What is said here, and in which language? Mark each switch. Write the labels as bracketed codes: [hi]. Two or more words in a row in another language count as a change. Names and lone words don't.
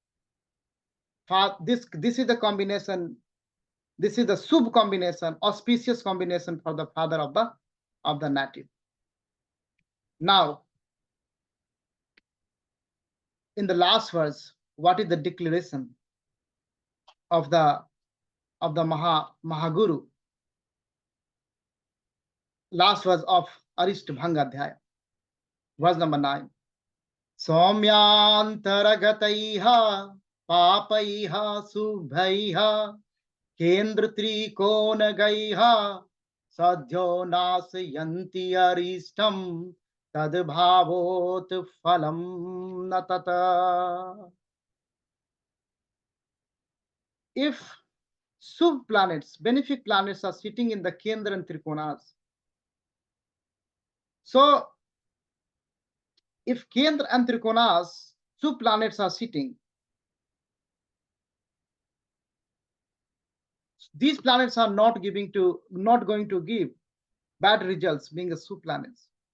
[en] This is the combination. This is the sub combination, auspicious combination for the father of the native. Now, in the last verse, what is the declaration of the Mahaguru? Last verse of Arishtha Bhang Adhyaya, verse number 9. [sa] सौम्यान्तरगतैः पापैः शुभैः केन्द्र त्रिकोण गैः सद्यो नाशयन्ति अरिष्टं तद्भवोत् फलं नतत. [en] If sub planets, benefic planets are sitting in the Kendra and Trikonas, so if Kendra and Trikonas, sub planets are sitting, these planets are not going to give bad results being a sub planets.